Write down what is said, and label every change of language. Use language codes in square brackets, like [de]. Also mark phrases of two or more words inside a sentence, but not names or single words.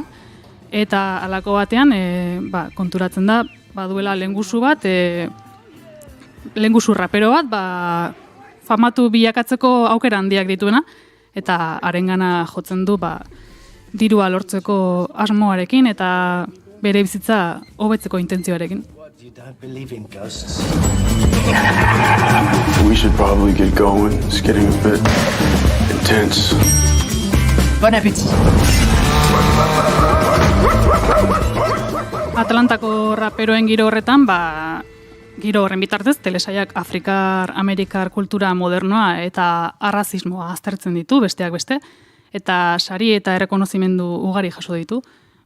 [eu] Eta halako batean konturatzen da, baduela lehengusu bat, lehengusu rapero bat, famatu bilakatzeko aukera handiak dituena, eta harengana jotzen du dirua lortzeko asmoarekin eta bere bizitza hobetzeko intentzioarekin. [en] We should probably get going. It's getting a bit intense. [fr] Bon appétit. [eu] Atlantako raperoen giro horretan, giro horren bitartez, telesailak Afrikar-Amerikar kultura modernoa eta arrazismoa aztertzen ditu, besteak beste, eta sari eta errekonozimendu ugari jaso ditu.